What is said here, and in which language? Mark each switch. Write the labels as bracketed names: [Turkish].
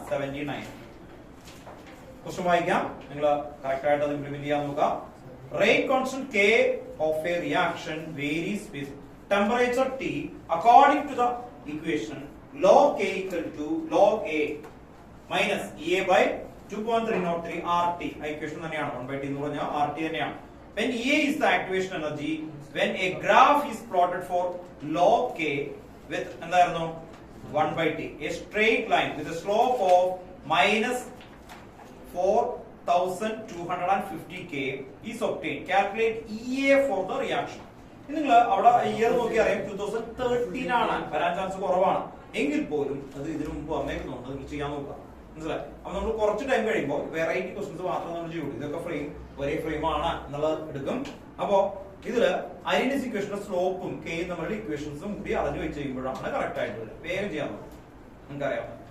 [Malayalam] 79 question വായിക്കാം. നിങ്ങൾ correct ആയിട്ട് അത് ഇംപ്ലിമെന്റ് ചെയ്യാൻ നോക്കുക. [English] Rate constant K of a reaction varies with temperature T according to the equation log K equal to log A minus EA by 2.303 RT. [Malayalam] Equation തന്നെയാണ്. 1/T എന്ന് പറഞ്ഞാൽ RT തന്നെയാണ്. [English] When EA is the activation energy, when a graph is plotted for log K, with [Malayalam] എന്തായിരുന്നു [English] 1/t. A straight line with a slope of minus 4250k is obtained. Calculate EA for the reaction. [Malayalam] നിങ്ങൾ അവിടെ year നോക്കി അറിയാം 2013 ആണ് വരാൻ chance കുറവാണ്. എങ്കിൽ പോലും അത് ഇതിനു മുമ്പ് വന്നേക്കുന്നുണ്ട്. നിങ്ങൾ ചെയ്യാൻ നോക്കുക. മനസ്സിലായി? അപ്പൊ നമ്മൾ കുറച്ച് ടൈം കഴിയുമ്പോൾ വെറൈറ്റി ക്വസ്റ്റ്യൻസ് മാത്രം നമ്മൾ ചെയ്യുള്ളൂ. ഇതൊക്കെ ഫ്രെയിം ഒരേ ഫ്രെയിം ആണ് എന്നുള്ളത് എടുക്കും. അപ്പോ ഇതില് ഐഡിയൽ ഇക്വേഷന്റെ സ്ലോപ്പും കെയും തമ്മിലുള്ള ഇക്വേഷൻസും കൂടി അറിഞ്ഞു വെച്ച് ചെയ്യുമ്പോഴാണ് കറക്റ്റ് ആയിട്ട് വരിക. വേഗം ചെയ്യാൻ നോക്കും. നിങ്ങൾക്കറിയാം.